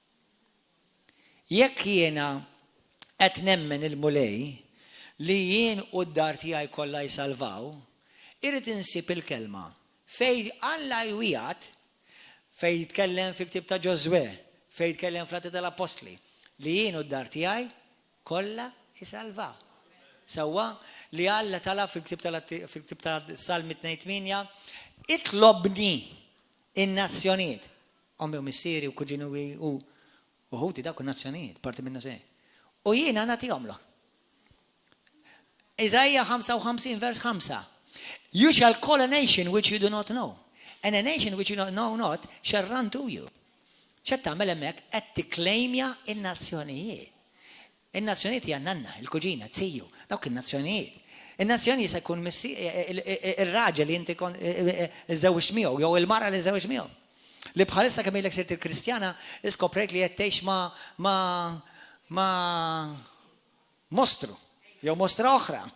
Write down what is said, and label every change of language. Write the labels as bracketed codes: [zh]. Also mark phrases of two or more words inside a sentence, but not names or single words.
[mt] Jekk jiena qed nemmen il-mulej li jien u d-dar tiegħi kollha jsalvaw, irid insib il-kelma fejn Alla jwiegħed fejn jitkellem fi ktieb ta' Ġoswe, fejn jitkellem fl-Atti tal-Apostli li jien u d-dar tiegħi kollha jsalvaw. Sewwa li Alla talab fil-ktieb ta' Salmi 2:8 itlobni in-nazzjonijiet. Ommi u missieri u kuġini u ħuti dak in-nazzjonijiet, parti minna se. U jiena nagħtihomlok. Isaiah 55 vers 5. [en] You shall call a nation which you do not know, and a nation which you know not shall run to you. [mt] X'qed tagħmel hemmhekk qed tikklejmja in-nazzjonijiet. In-nazzjonijiet hija nanna, il-kuġina, tziju, dawk in-nazzjonijiet. In-nazzjonijiet se jkun ir-raġel li inti iżewwix miegħu jew il-mara li żewwix miegħu. Li bħalissa kemm ilek sirt il-Kristjana iskoprejt li qed tgħix ma mostru jew mostra oħra.